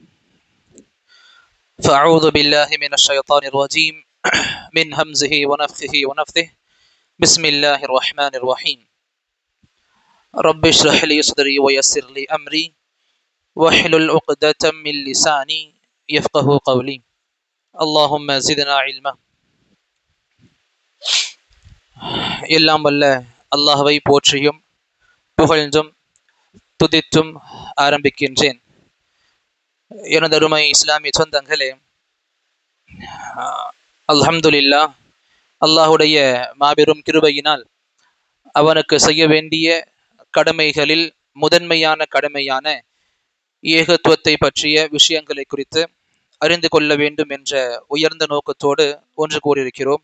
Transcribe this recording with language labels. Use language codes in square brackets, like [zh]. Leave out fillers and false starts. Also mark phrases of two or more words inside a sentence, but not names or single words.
[ar] فأعوذ بالله من الشيطان الرجيم من همزه ونفخه ونفثه. بسم الله الرحمن الرحيم. رب اشرح لي صدري ويسر لي أمري واحلل عقدة من لساني يفقه قولي. اللهم زدنا علما. [ta] எல்லாம் வல்ல அல்லாஹ்வை போற்றியும் புகழ்ந்தும் துதித்தும் ஆரம்பிக்கின்றேன். எனது அருமை இஸ்லாமிய சொந்தங்களே, அல்ஹம்துலில்லாஹ், அல்லாஹுடைய மாபெரும் கிருபையினால் அவனுக்கு செய்ய வேண்டிய கடமைகளில் முதன்மையான கடமையான ஏகத்துவத்தை பற்றிய விஷயங்களை குறித்து அறிந்து கொள்ள வேண்டும் என்ற உயர்ந்த நோக்கத்தோடு ஒன்று கூறியிருக்கிறோம்.